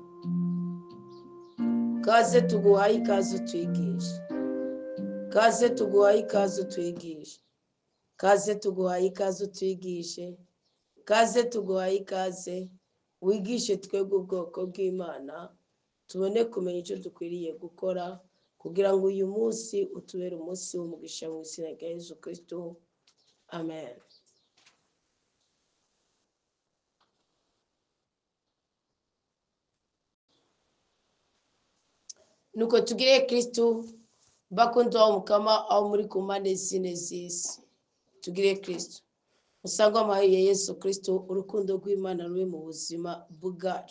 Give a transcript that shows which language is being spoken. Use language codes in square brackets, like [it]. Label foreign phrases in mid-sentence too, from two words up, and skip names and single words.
[rw] Kaze tuguhaye ikaze utwigishe, kaze tuguhaye ikaze utwigishe, kaze tuguhaye ikaze utwigishe, kaze tuguhaye ikaze wigishe twebwe ubwoko bw'Imana, tubone kumenya icyo dukwiriye gukora kugira ngo uyu munsi utubere umunsi w'umugisha mu izina rya Yesu Kristo, amen. Nuko tugire Kristo bakunda wa mukama aho muri ku mpande zine z'isi. Tugire Kristo usanga amahiye Yesu Kristo, urukundo rw'Imana ruri mu buzima bwacu.